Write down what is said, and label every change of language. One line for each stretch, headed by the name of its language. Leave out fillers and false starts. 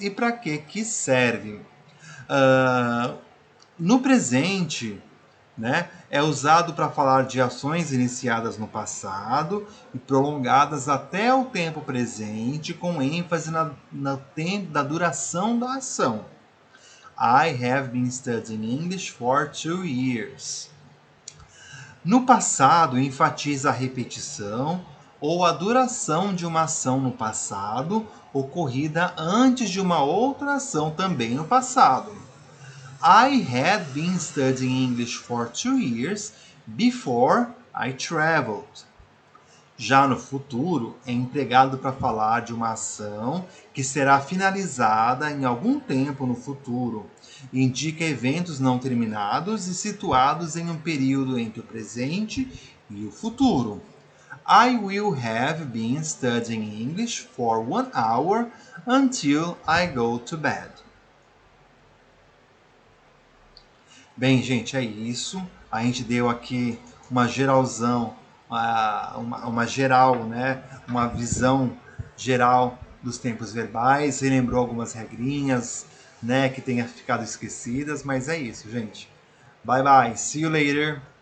Portuguese: E para que serve? No presente, né, é usado para falar de ações iniciadas no passado e prolongadas até o tempo presente, com ênfase na duração da ação.
English: I have been studying English for 2 years.
Portuguese: No passado, enfatiza a repetição ou a duração de uma ação no passado ocorrida antes de uma outra ação também no passado.
English: I had been studying English for 2 years before I traveled.
Portuguese: Já no futuro, é empregado para falar de uma ação que será finalizada em algum tempo no futuro. Indica eventos não terminados e situados em um período entre o presente e o futuro.
English: I will have been studying English for 1 hour until I go to bed.
Portuguese: Bem, gente, é isso. A gente deu aqui uma geralzão, uma geral, né? Uma visão geral dos tempos verbais, relembrou algumas regrinhas, né? Que tenha ficado esquecidas, mas é isso, gente.
English: Bye bye, see you later.